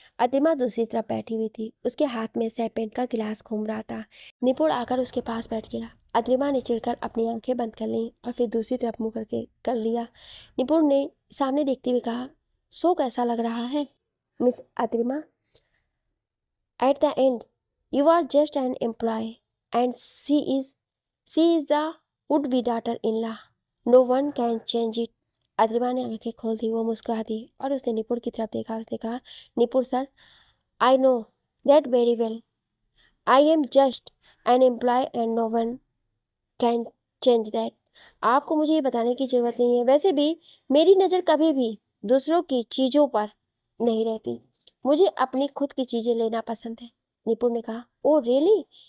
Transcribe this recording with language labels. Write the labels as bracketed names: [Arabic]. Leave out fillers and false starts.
[Hindi] अदिमा दूसरी तरफ बैठी हुई थी। उसके हाथ में सैपेंट का गिलास घूम रहा था। निपुण आकर उसके पास बैठ गया। अद्रिमा ने चिढ़कर अपनी आंखें बंद कर लीं और फिर दूसरी तरफ मुंह करके कर लिया। निपुण ने सामने देखते हुए कहा, सो कैसा लग रहा है miss अद्रिमा? [English] At the end, you are just an employee, and she is the would-be daughter-in-law. No one can change it. [Hindi] अद्रिमा ने आंखें खोल दी। वो मुस्कुरा दी और उसने निपुण की तरफ देखा। उसने कहा, निपुण sir, [English] I know that very well. I am just an employ and no one can change that. [Hindi] आपको मुझे ये बताने की ज़रूरत नहीं है। वैसे भी मेरी नज़र कभी भी दूसरों की चीज़ों पर नहीं रहती। मुझे अपनी खुद की चीज़ें लेना पसंद है। निपुण ने कहा, ओ रियली?